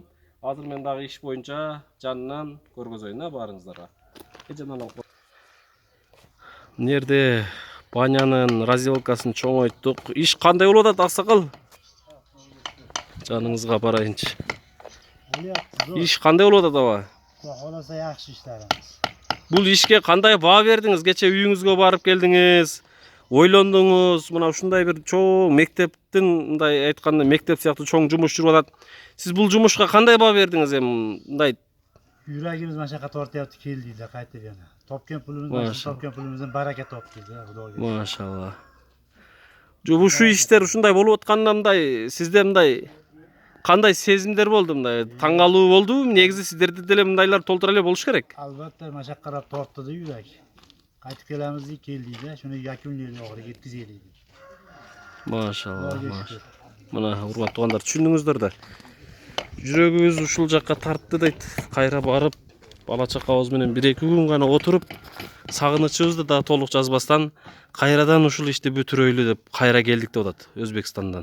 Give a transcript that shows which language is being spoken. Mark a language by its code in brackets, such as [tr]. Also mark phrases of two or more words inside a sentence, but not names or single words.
[ky] Азыр мен дагы иш боюнча жанынан көргөзөйүн баарыңыздарга. Мына жерде банянын разделкасын чоңойттук. Иш кандай болуп атат, аксакал? Жаныңызга барайынчы. Иш кандай болуп атат аба? [uz] Xohlasa yaxshi ishlarimiz. [ky] Бул ишке кандай баа бердиңиз? Кече үйүңүзгө барып келдиңиз, ойлондуңуз. Мына ушундай бир чоң мектептин, мындай айтканда мектеп сыяктуу чоң жумуш жүрүп атат. Сиз бул жумушка кандай баа бердиңиз эми? Мындай [uz] Yuragimiz mashaqqa tortyapti, keldik-da qaytib yana. Topgan pulimizdan baraka topdik-da, Xudoga. [ky] Машалла. Ушул иштер ушундай болуп атканда мындай сизде мындай кандай сезимдер болду, мындай таңгалуу болдубу? Негизи сиздерде деле мындайлар толтура эле болуш керек. [uz] Albatta mashaqqalab tortdi-da yurak. Qaytib kelamiz deb keldik-da, shuni yakunlaylik, oxiriga yetkazaylik. [ky] Машалла. Мына урматтуу туугандар, түшүндүңүздөр да. Жүрөгүбүз ушул жакка тартты дейт. Кайра барып, бала чакабыз менен 1-2 күн гана отуруп, сагынычыбызды да толук жазбастан кайрадан ушул ишти бүтүрөйлү деп кайра келдик деп атат Өзбекстандан.